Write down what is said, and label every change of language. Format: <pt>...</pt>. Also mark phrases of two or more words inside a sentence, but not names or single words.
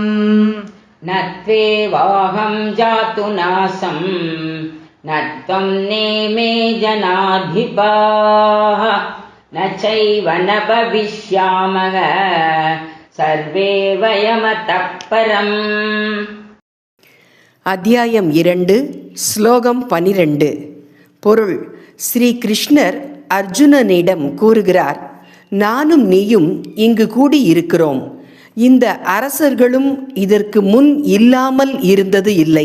<sa>नत्वेवाहं जातु नासम् नत्वं नेमे जनाधिपाः न चैव न भविष्यामः सर्वे वयमतः परम्.</sa> <ta>அத்தியாயம் 2 ஸ்லோகம் 12 பொருள். ஸ்ரீ கிருஷ்ணர் அர்ஜுனனிடம் கூறுகிறார், நானும் நீயும் இங்கு கூடியிருக்கிறோம். இந்த அரசர்களும் இதற்கு முன் இல்லாமல் இருந்தது இல்லை.</ta>